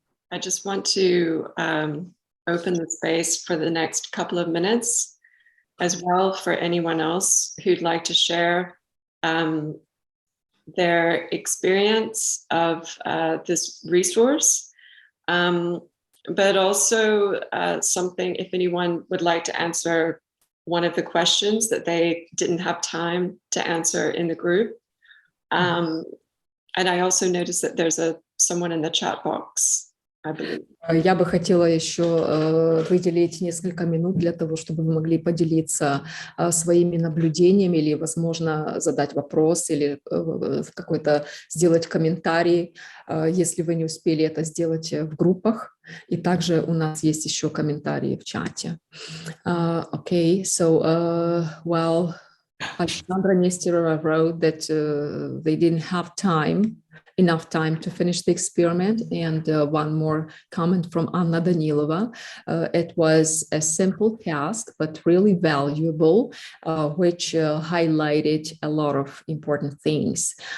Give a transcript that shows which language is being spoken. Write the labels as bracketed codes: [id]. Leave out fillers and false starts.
[en] I just want to open the space for the next couple of minutes as well for anyone else who'd like to share their experience of this resource, but also something if anyone would like to answer one of the questions that they didn't have time to answer in the group. And I also noticed that there's someone in the chat box, I believe. [ru] Я бы хотела еще выделить несколько минут для того, чтобы вы могли поделиться своими наблюдениями или, возможно, задать вопрос или какой-то сделать комментарий, если вы не успели это сделать в группах. И также у нас есть еще комментарии в чате. [en] Okay, so, well, Alexandra Nesterova wrote that they didn't have enough time to finish the experiment. And one more comment from Anna Danilova. It was a simple task, but really valuable, which highlighted a lot of important things.